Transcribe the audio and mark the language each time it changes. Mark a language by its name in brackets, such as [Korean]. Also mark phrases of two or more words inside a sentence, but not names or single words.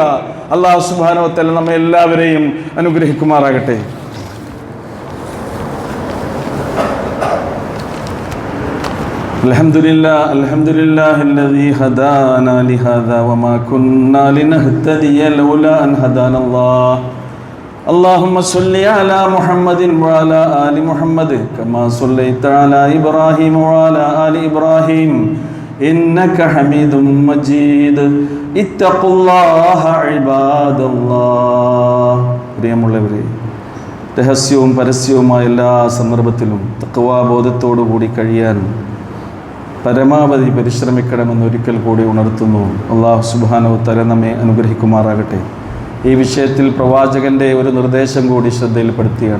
[Arabic] الله سبحانه وتعالى [Malayalam] നമ്മെ എല്ലാവരെയും അനുഗ്രഹിക്കുമാറാകട്ടെ. [Arabic] الحمد لله الذي هدانا لهذا وما كنا لنهتدي لولا أن هدانا الله. اللهم صل على محمد وعلى آل محمد كما صليت على إبراهيم وعلى آل إبراهيم إنك حميد مجيد اتقوا الله عباد الله. [Malayalam] പ്രിയമുള്ളവരെ, രഹസ്യവും പരസ്യവുമായ എല്ലാ സന്ദർഭത്തിലും തഖ്വാബോധത്തോടുകൂടി കഴിയാൻ പരമാവധി പരിശ്രമിക്കണമെന്ന് ഒരിക്കൽ കൂടി ഉണർത്തുന്നു. [Arabic] الله سبحانه وتعالى [Malayalam] നമ്മെ അനുഗ്രഹിക്കുമാറാകട്ടെ. ഈ വിഷയത്തിൽ പ്രവാചകന്റെ ഒരു നിർദ്ദേശം കൂടി ശ്രദ്ധയിൽപ്പെടുത്തിയാണ്.